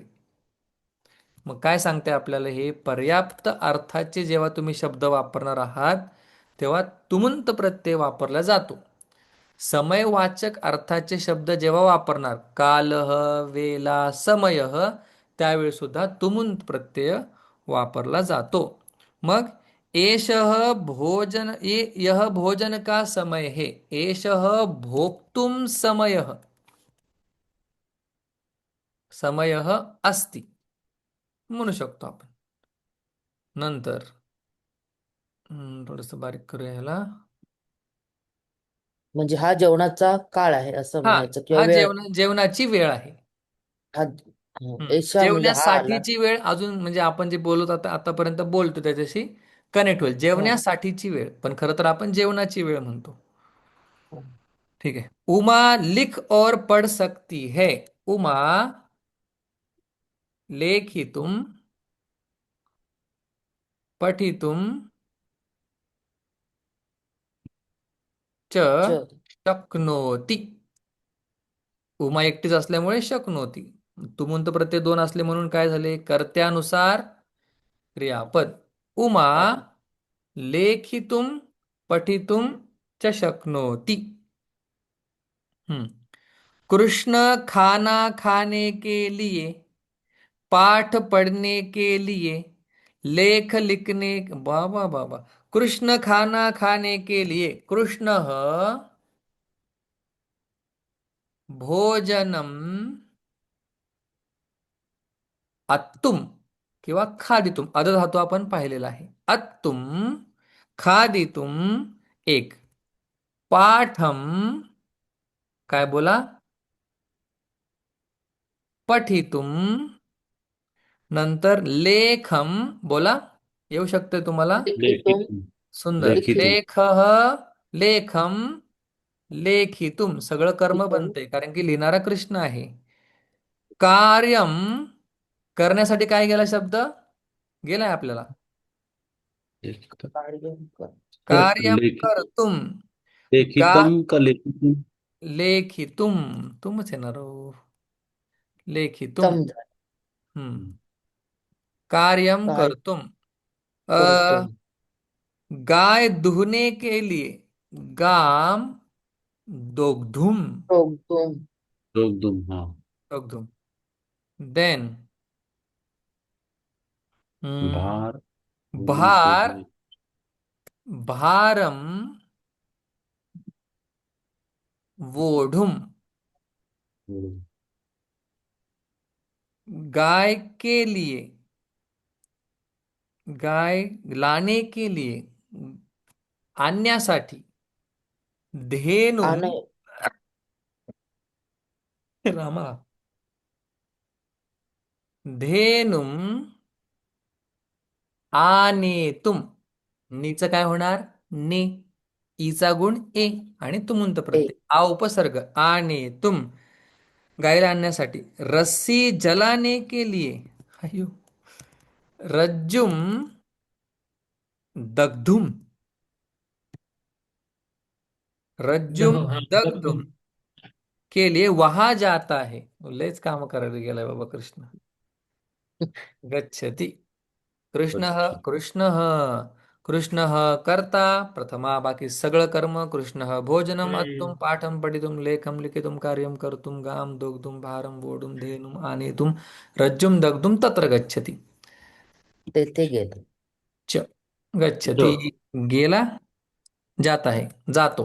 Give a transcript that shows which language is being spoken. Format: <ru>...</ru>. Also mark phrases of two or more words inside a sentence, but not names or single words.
<mr>मग काय सांगते आपल्याला हे? पर्याप्त अर्थाचे जेव्हा तुम्ही शब्द वापरणार आहात तेव्हा तुमुंत प्रत्यय वापरला जातो. समयवाचक अर्थाचे शब्द जेव्हा वापरणार,</mr> <sa>कालह, वेला, समयः,</sa> <mr>त्यावेळी सुद्धा तुमुंत प्रत्यय वापरला जातो.</mr> <hi>मग</hi> <sa>एषः भोजन,</sa> <hi>यह भोजन का समय है,</hi> <sa>एषः भोक्तुम समयः, समयः अस्ति</sa> <mr>म्हणू शकतो आपण. नंतर थोडस बारीक करूया ह्याला. म्हणजे हा जेवणाचा काळ आहे असं हा, म्हणायचं किंवा हा वेळ. जेवणाची वेळ आहे. हा एशा म्हणजे हा आला. जेवण्यासाठीची वेळ, अजून म्हणजे आपण जे बोलत आतापर्यंत बोलतो त्याच्याशी कनेक्ट होईल. हा. जेवण्यासाठीची वेळ, पण खरं तर आपण जेवणाची वेळ म्हणतो.</mr> <hi>ठीक है. उमा लिख और पढ़ सकती है.</hi> <sa>उमा लेखितुम पठितुम च च. शक्नोति.</sa> <mr>उमा एकटीच असल्यामुळे शक्नोती. तुमुंत प्रत्यय दोन असले म्हणून काय झाले? कर्त्यानुसार क्रियापद. उमा क्रियापद.</mr> <sa>लेखितुम पठितुम च शक्नोति.</sa> <hi>हम्म. कृष्ण खाना खाने के लिए, पाठ पढ़ने के लिए, लेख लिखने, बाबा बाबा, कृष्ण खाना खाने के लिए,</hi> <mr>कृष्ण</mr> <sa>भोजनम अत्तुम</sa> <mr>किंवा खादितुम, अद धातू आपण पाहिलेला आहे. अत्तुम, खादितुम एक, पाठम काय बोला, पठितुम, नंतर लेखम बोला, येऊ शकते तुम्हाला. लिखितुम. लेखितुम. सुंदर. लिखितुम. लेखितुम.</mr> <sa>लेखः, लेखम, लेखितुम</sa> <mr>सगळं कर्म लिखितुम. बनते कारण की लिहिणारा कृष्ण आहे. कार्यम, करण्यासाठी काय गेला शब्द? गेलाय आपल्याला. लेखितम. कार्य तर</mr> <sa>कार्यम कर्तुम. गा</sa> <mr>लेखितम का लेखितम? लेखितुम, तुमच येणार हो. लेखितुम. तम. हम्म. कार्यम काय कर्तुम. करतो.</mr> <hi>गाय दुहने के लिए,</hi> <sa>गाम दोग्धुम,</sa> <mr>टोकतो. दोगदुम. हाँ. दोग्धुम. देन</mr> <hi>भार होने के भार, लिए।</hi> <sa>भारम वोढुम. हम्म,</sa> <hi>गाय के लिए, गाय लाने के लिए,</hi> <mr>आणण्यासाठी. धेनुम, आणे.</mr> <sa>रामा, धेनुम आनेतुम.</sa> <mr>नीचं काय होणार? ने. ईचा गुण ए आणि तुमुंत ए. प्रत्यय. आ उपसर्ग. आनेतुम, गायला आणण्यासाठी.</mr> <hi>रस्सी जलाने के लिए,</hi> <sa>अयो, रज्जुम दग्धुम. रज्जुम</sa> <mr>दह हा दग्धुम दगदुम.</mr> <hi>के लिए वहां जाता है.</hi> <mr>लयच काम करायला गेलाय बाबा कृष्ण.</mr> <sa>गच्छति. कृष्ण</sa> <hi>अच्छा.</hi> <mr>कृष्ण कृष्ण कर्ता प्रथमा बाकी सगळं कर्म.</mr> <sa>कृष्ण भोजनम अत्तुम हम्म. पाठम पठितुम लेखम लिखितुम कार्यम कर्तुम गाम दोग्धुम भारम वोढुम धेनुम आनेतुम रज्जुम दग्धुम तत्र गच्छति.</sa> <mr>तेथे गेलो.</mr> <sa>च गच्छति द.</sa> <mr>गेला.</mr> <hi>जाता है</hi> <mr>जातो.</mr>